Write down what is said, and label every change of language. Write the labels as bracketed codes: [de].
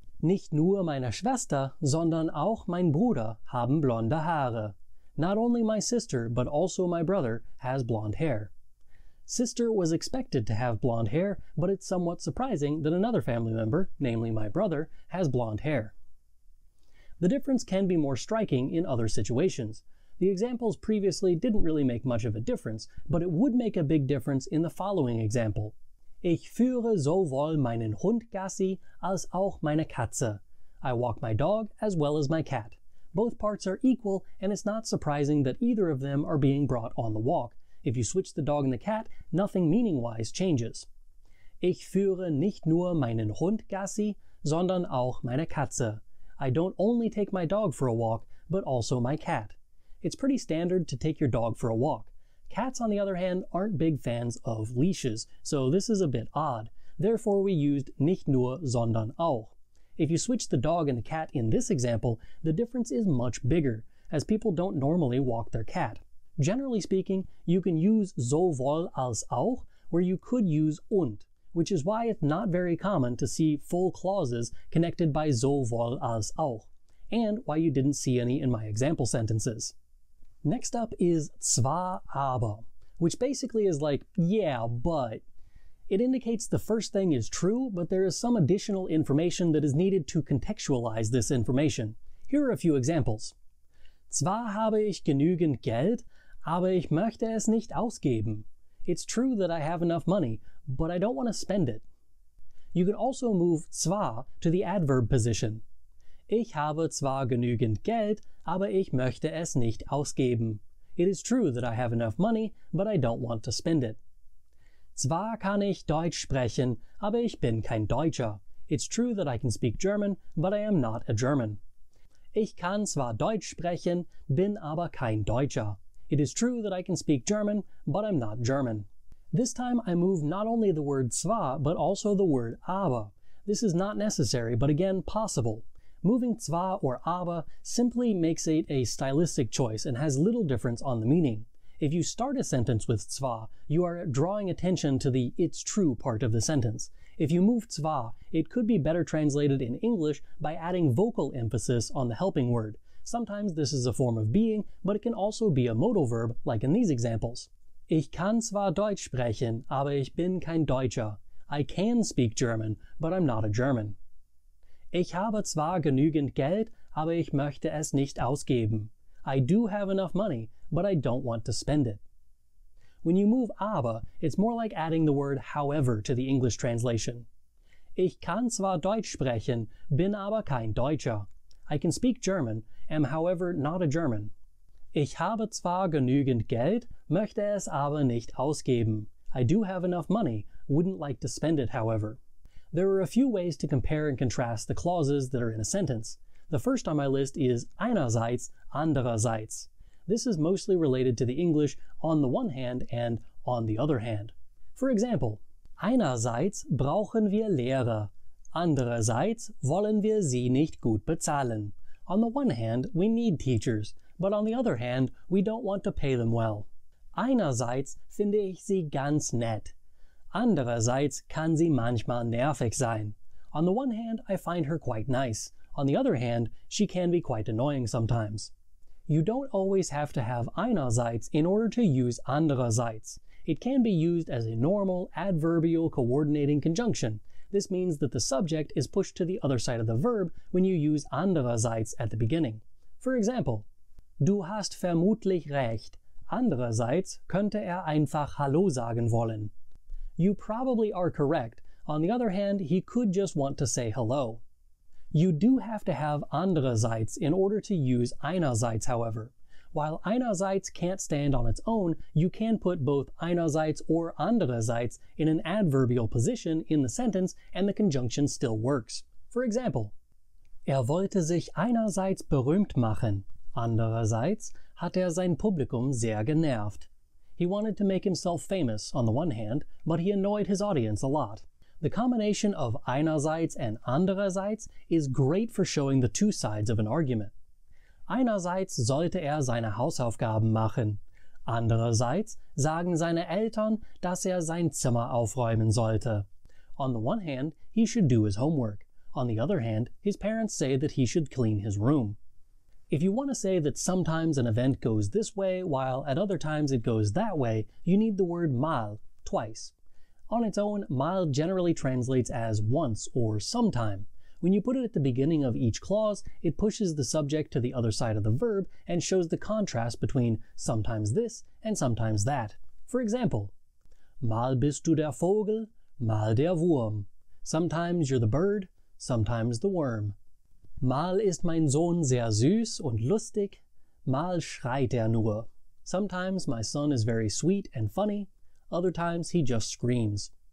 [de] Nicht nur meine Schwester, sondern auch mein Bruder haben blonde Haare. [en] Not only my sister, but also my brother has blonde hair. Sister was expected to have blonde hair, but it's somewhat surprising that another family member, namely my brother, has blonde hair. The difference can be more striking in other situations. The examples previously didn't really make much of a difference, but it would make a big difference in the following example. [de] Ich führe sowohl meinen Hund Gassi als auch meine Katze. [en] I walk my dog as well as my cat. Both parts are equal, and it's not surprising that either of them are being brought on the walk. If you switch the dog and the cat, nothing meaning-wise changes. [de] Ich führe nicht nur meinen Hund Gassi, sondern auch meine Katze. [en] I don't only take my dog for a walk, but also my cat. It's pretty standard to take your dog for a walk. Cats, on the other hand, aren't big fans of leashes, so this is a bit odd. Therefore, we used nicht nur, sondern auch. If you switch the dog and the cat in this example, the difference is much bigger, as people don't normally walk their cat. Generally speaking, you can use sowohl als auch, where you could use und, which is why it's not very common to see full clauses connected by sowohl als auch, and why you didn't see any in my example sentences. Next up is zwar aber, which basically is like, yeah, but. It indicates the first thing is true, but there is some additional information that is needed to contextualize this information. Here are a few examples. [de] Zwar habe ich genügend Geld, aber ich möchte es nicht ausgeben. [en] It's true that I have enough money, but I don't want to spend it. You can also move zwar to the adverb position. [de] Ich habe zwar genügend Geld, aber ich möchte es nicht ausgeben. [en] It is true that I have enough money, but I don't want to spend it. [de] Zwar kann ich Deutsch sprechen, aber ich bin kein Deutscher. [en] It's true that I can speak German, but I am not a German. [de] Ich kann zwar Deutsch sprechen, bin aber kein Deutscher. [en] It is true that I can speak German, but I'm not German. This time I move not only the word zwar, but also the word aber. This is not necessary, but again possible. Moving zwar or aber simply makes it a stylistic choice and has little difference on the meaning. If you start a sentence with zwar, you are drawing attention to the it's true part of the sentence. If you move zwar, it could be better translated in English by adding vocal emphasis on the helping word. Sometimes this is a form of being, but it can also be a modal verb, like in these examples. [de] Ich kann zwar Deutsch sprechen, aber ich bin kein Deutscher. [en] I can speak German, but I'm not a German. [de] Ich habe zwar genügend Geld, aber ich möchte es nicht ausgeben. [en] I do have enough money, but I don't want to spend it. When you move aber, it's more like adding the word however to the English translation. [de] Ich kann zwar Deutsch sprechen, bin aber kein Deutscher. [en] I can speak German, am however not a German. [de] Ich habe zwar genügend Geld, möchte es aber nicht ausgeben. [en] I do have enough money, wouldn't like to spend it however. There are a few ways to compare and contrast the clauses that are in a sentence. The first on my list is einerseits, andererseits. This is mostly related to the English on the one hand and on the other hand. For example, [de] einerseits brauchen wir Lehrer, andererseits wollen wir sie nicht gut bezahlen. [en] On the one hand, we need teachers, but on the other hand, we don't want to pay them well. [de] Einerseits finde ich sie ganz nett. Andererseits kann sie manchmal nervig sein. [en] On the one hand, I find her quite nice. On the other hand, she can be quite annoying sometimes. You don't always have to have einerseits in order to use andererseits. It can be used as a normal adverbial coordinating conjunction. This means that the subject is pushed to the other side of the verb when you use andererseits at the beginning. For example, [de] du hast vermutlich recht. Andererseits könnte einfach Hallo sagen wollen. [en] You probably are correct. On the other hand, he could just want to say hello. You do have to have andererseits in order to use einerseits, however. While einerseits can't stand on its own, you can put both einerseits or andererseits in an adverbial position in the sentence and the conjunction still works. For example, [de] wollte sich einerseits berühmt machen, andererseits hat sein Publikum sehr genervt. [en] He wanted to make himself famous on the one hand, but he annoyed his audience a lot. The combination of einerseits and andererseits is great for showing the two sides of an argument. [de] Einerseits sollte seine Hausaufgaben machen. Andererseits sagen seine Eltern, dass sein Zimmer aufräumen sollte. [en] On the one hand, he should do his homework. On the other hand, his parents say that he should clean his room. If you want to say that sometimes an event goes this way while at other times it goes that way, you need the word mal, twice. On its own, mal generally translates as once or sometime. When you put it at the beginning of each clause, it pushes the subject to the other side of the verb and shows the contrast between sometimes this and sometimes that. For example, [de] mal bist du der Vogel, mal der Wurm. [en] Sometimes you're the bird, sometimes the worm. [de] Mal ist mein Sohn sehr süß und lustig, mal schreit nur. [en] Sometimes my son is very sweet and funny, other times he just screams.